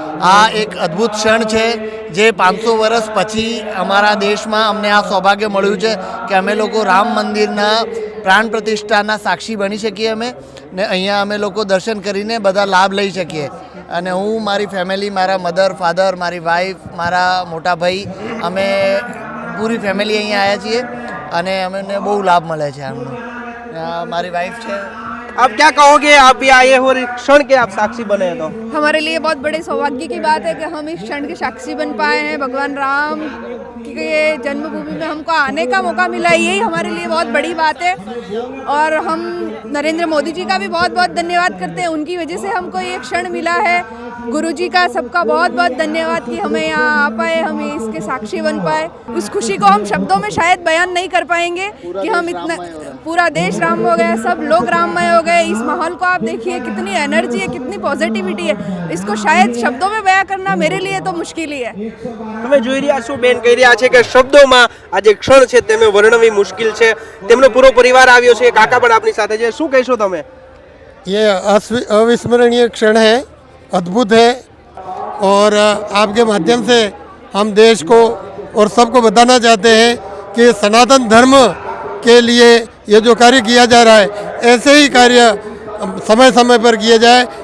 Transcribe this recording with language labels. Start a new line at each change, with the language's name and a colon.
Gujarati: આ એક અદ્ભુત ક્ષણ છે જે 500 વર્ષ પછી અમારા દેશમાં અમને આ સૌભાગ્ય મળ્યું છે કે અમે લોકો રામ મંદિરના પ્રાણ પ્રતિષ્ઠાના સાક્ષી બની શકીએ અમે ને અહીંયા અમે લોકો દર્શન કરીને બધા લાભ લઈ શકીએ. અને હું, મારી ફેમિલી, મારા મધર, ફાધર, મારી વાઈફ, મારા મોટા ભાઈ, અમે પૂરી ફેમિલી અહીંયા આવ્યા છીએ અને અમને બહુ લાભ મળે છે આમનો. મારી વાઈફ છે.
Hindi: आप क्या कहोगे? आप भी आए हो और इस क्षण के आप साक्षी बने हैं तो हमारे लिए बहुत बड़े सौभाग्य की बात है कि हम इस क्षण के साक्षी बन पाए हैं. भगवान राम की जन्मभूमि में हमको आने का मौका मिला, यही हमारे लिए बहुत बड़ी बात है. और हम नरेंद्र मोदी जी का भी बहुत बहुत धन्यवाद करते हैं. उनकी वजह से हमको ये क्षण मिला है. गुरुजी का सबका बहुत बहुत धन्यवाद कि हमें यहाँ आ पाए, हम इसके साक्षी बन पाए. उस खुशी को हम शब्दों में शायद बयान नहीं कर पाएंगे कि हम इतना पूरा देश राम हो गया, सब लोग राममय हो गए. इस माहौल को आप देखिए, कितनी एनर्जी है, कितनी पॉजिटिविटी है. इसको शायद शब्दों में बयां करना मेरे लिए तो मुश्किल ही है.
Gujarati: તમે જોઈ રહ્યા છો બેન કહી રહ્યા છે કે શબ્દોમાં આ જે ક્ષણ છે તેને વર્ણવી મુશ્કેલ છે. તેમનો પૂરો પરિવાર આવ્યો છે, કાકા પણ આપની સાથે છે. શું કહેશો તમે?
Hindi: ये अविस्मरणीय क्षण है, अद्भुत है और आपके माध्यम से हम देश को और सबको बताना चाहते हैं कि सनातन धर्म के लिए ये जो कार्य किया जा रहा है ऐसे ही कार्य समय समय पर किए जाए.